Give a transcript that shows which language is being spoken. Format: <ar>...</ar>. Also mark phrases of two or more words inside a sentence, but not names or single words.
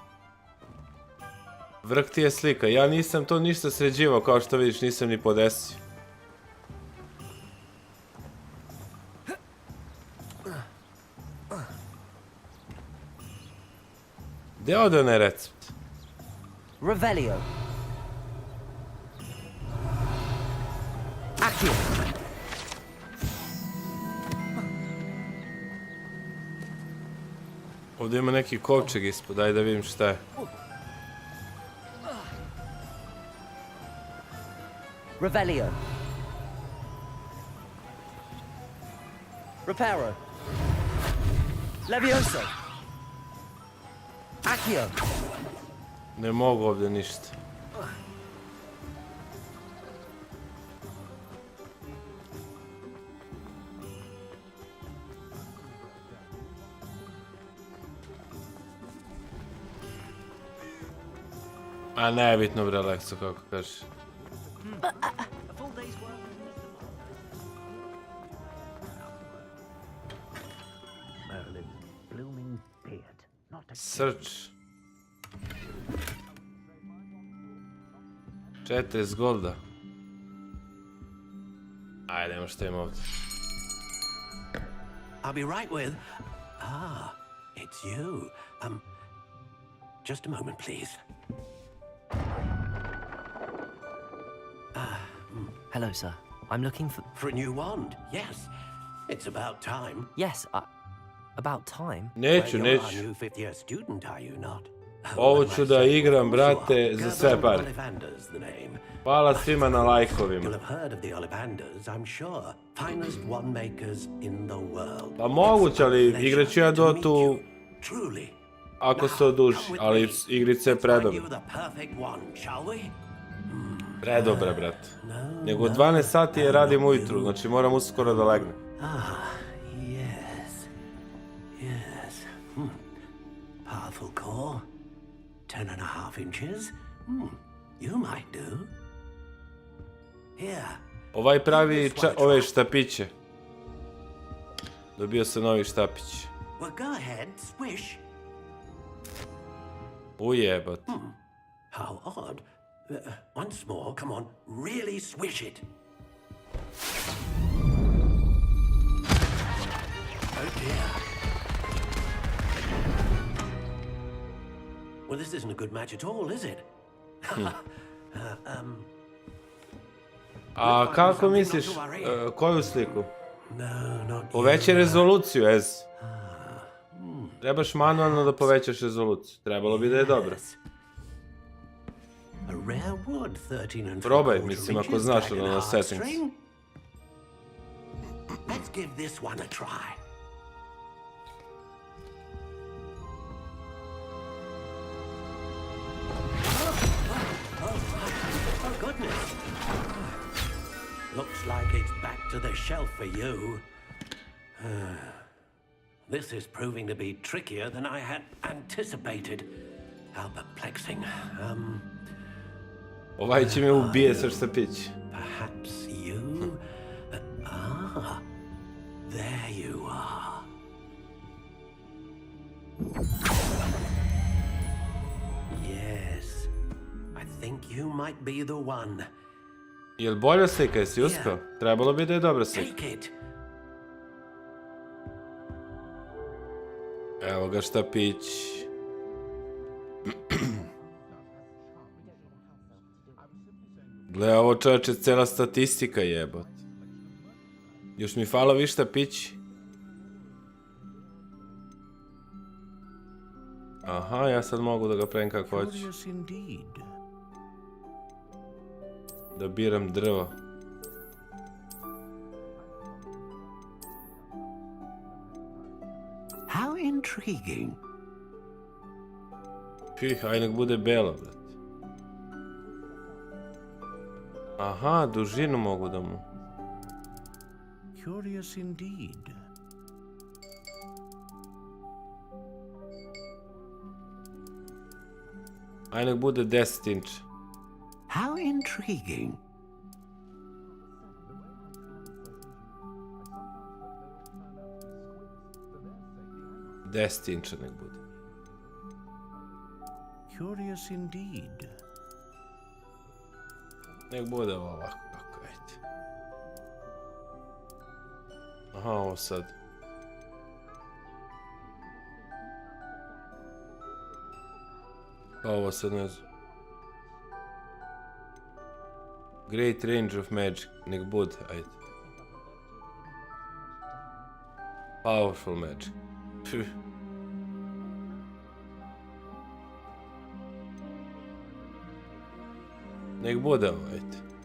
<sr>Vrh ti je slika, ja nisam to ništa sređivao, kao što vidiš, nisam ni podesio. Gde ode onaj recept?</sr> <la>Revelio. Accio.</la> <sr>Ovdje ima neki kovčeg ispod, daj da vidim šta je.</sr> <la>Revelio. Reparo. Levioso! Accio!</la> <sr>Ne mogu ovdje ništa. A nebitno bre, Lekso, kako kažeš. Search. 40 golda. Ajde, nemo što ima ovdje.</sr> <en>I'll be right with... Ah, it's you. Just a moment, please. Hello, sir. I'm looking for... For a new wand, yes. It's about time. Yes, about time?</en> <sr>Neću,</sr> <en>Well,</en> <sr>neću.</sr> <en>you're our new fifth-year student, are you not?</en> <sr>Ovo ću da igram, brate, za sve pare.</sr> <en>Ollivander's the name.</en> <sr>Hvala svima na lajkovima.</sr> <en>You'll have heard of the Ollivanders, I'm sure. Finest wand makers in the world.</en> <sr>Pa moguće, ali igrat ću ja do tu...</sr> <en>Truly.</en> <sr>Ako se oduži, ali igrice je predobra.</sr> <en>The perfect wand, shall we?</en> <sr>Predobra, brate. Nego 12 sati je radim ujutru, znači moram uskoro da legnem.</sr> <en>Ah, yes. Yes. Powerful core. 10.5 inches. You might do. Here.</en> <sr>Ovaj pravi ove štapiće. Dobio sam novi štapić.</sr> <en>Well, go ahead, swish.</en> <sr>Ujebat.</sr> <en>How odd. Once more, come on, really swish it. Oh dear. Well, this isn't a good match at all, is it?</en> <sr>A kako misliš, koju sliku? Povećaj rezoluciju, Ez. Trebaš manualno da povećaš rezoluciju. Trebalo bi da je dobro. Probaj, mislim, ako znaš ono na settings.</sr> <en>Let's give this one a try. Oh goodness. Looks like it's back to the shelf for you. This is proving to be trickier than I had anticipated. How perplexing.</en> <sr>Ovaj će me ubije sa štapić.</sr> <en>Perhaps you? There you are. Yes, I think you might be the one.</en> <sr>Jel bolja slika, jesi uspeo? Trebalo bi da je dobra slika.</sr> <en>Take it.</en> <sr>Evo ga štapić. Gle, ovo čovječe, cela statistika jebot. Još mi falo vi štapići. Aha, ja sad mogu da ga pravim kako hoću. Da biram drvo.</sr> <en>How intriguing.</en> <sr>Aj nek bude belo, brate. Aha, dužinu mogu da mu.</sr> <en>Curious indeed.</en> <sr>Aj nek bude 10 inča.</sr> <en>How intriguing.</en> <sr>Deset inča nek bude.</sr> <en>Curious indeed.</en> <sr>Nek bude ovako, kako ajde. Aha, ovo sad. Ovo sad ne znam.</sr> <en>Great range of magic,</en> <sr>nek bude, ajde.</sr> <en>Powerful magic.</en> <sr>Nek bude ovo, ajde.</sr>